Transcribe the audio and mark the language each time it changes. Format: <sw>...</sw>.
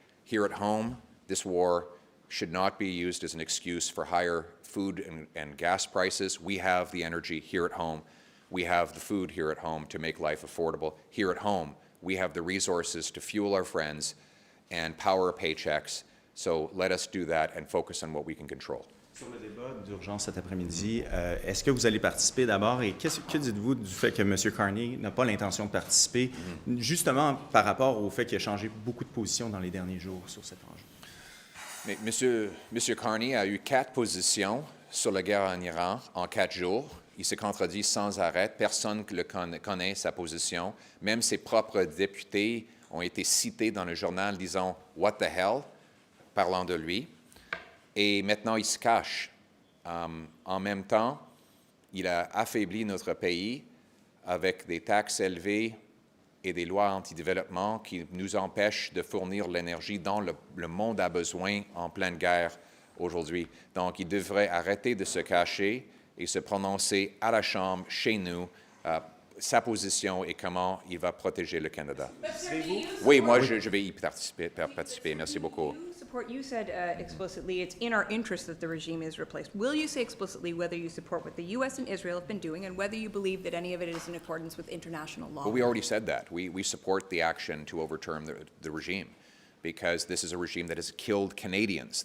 <en>Here at home, this war should not be used as an excuse for higher food and gas prices. We have the energy here at home. We have the food here at home to make life affordable. Here at home, we have the resources to fuel our friends and power paychecks. So let us do that and focus on what we can control.</en> <fr>Sur le débat d'urgence cet après-midi, est-ce que vous allez participer d'abord et que dites-vous du fait que M. Carney n'a pas l'intention de participer, justement par rapport au fait qu'il a changé beaucoup de position dans les derniers jours sur cet enjeu? Mais Monsieur Carney a eu 4 positions sur la guerre en Iran en 4 jours. Il se contredit sans arrêt. Personne ne connaît sa position. Même ses propres députés ont été cités dans le journal disant «</fr> <en>What the hell ?»</en> <fr>parlant de lui. Et maintenant, il se cache. En même temps, il a affaibli notre pays avec des taxes élevées et des lois anti-développement qui nous empêchent de fournir l'énergie dont le monde a besoin en pleine guerre aujourd'hui. Donc, il devrait arrêter de se cacher et se prononcer à la Chambre, chez nous, sa position et comment il va protéger le Canada. Oui, moi, je vais y participer. Merci beaucoup.</fr> <en>You said explicitly it's in our interest that the regime is replaced. Will you say explicitly whether you support what the U.S. and Israel have been doing and whether you believe that any of it is in accordance with international law? Well, we already said that. We support the action to overturn the regime because this is a regime that has killed Canadians.</en>